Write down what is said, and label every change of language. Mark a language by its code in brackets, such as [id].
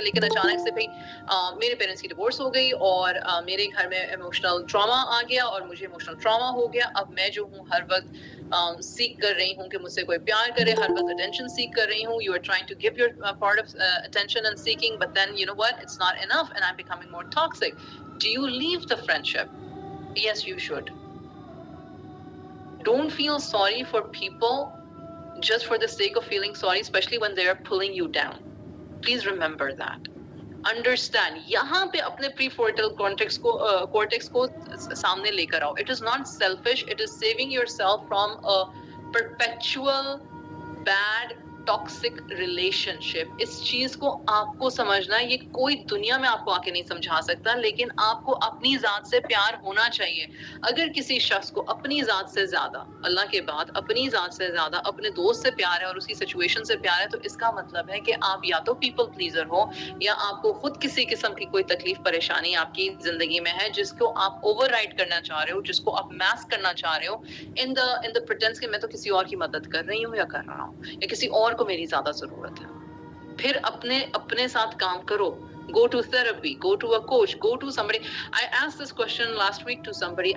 [ur] لیکن اچانک سے بھائی میرے پیرنٹس کی ڈیورس ہو گئی اور میرے گھر میں ایموشنل ٹراما آ گیا اور مجھے ایموشنل ٹراما ہو گیا. اب میں جو ہوں ہر وقت سیکھ کر رہی ہوں کہ مجھ سے کوئی پیار کرے، ہر وقت اٹینشن سیکھ کر رہی ہوں. [en] You are trying to give your part of attention and seeking but then you know what it's not enough and I am becoming more toxic. Do you leave the friendship? Yes you should. Don't feel sorry for people just for the sake of feeling sorry, especially when they are pulling you down. Please remember that. Understand. [ur] یہاں پہ اپنے پری فورٹل cortex کو سامنے لے کر آؤ. [en] It is not selfish. It is saving yourself from a perpetual bad toxic relationship. [ur] اس چیز کو آپ کو سمجھنا ہے. یہ کوئی دنیا میں آپ کو آ کے نہیں سمجھا سکتا، لیکن آپ کو اپنی ذات سے پیار ہونا چاہیے. اگر کسی شخص کو اپنی ذات سے زیادہ، اللہ کے بعد اپنی ذات سے زیادہ اپنے دوست سے پیار ہے اور اس کی سچویشن سے پیار ہے، تو اس کا مطلب ہے کہ آپ یا تو پیپل پلیزر ہو یا آپ کو خود کسی قسم کی کوئی تکلیف پریشانی آپ کی زندگی میں ہے جس کو آپ اوور رائڈ کرنا چاہ رہے ہو، جس کو آپ میسک کرنا چاہ رہے ہو ان دا پریٹینس کہ میں تو کسی اور کی مدد کر رہی ہوں یا کر رہا ہوں یا کسی اور کو میری زیادہ ضرورت ہے. پھر اپنے ساتھ کام کرو. [en] Go to therapy, go to a coach, go to somebody. I asked this question last week to somebody.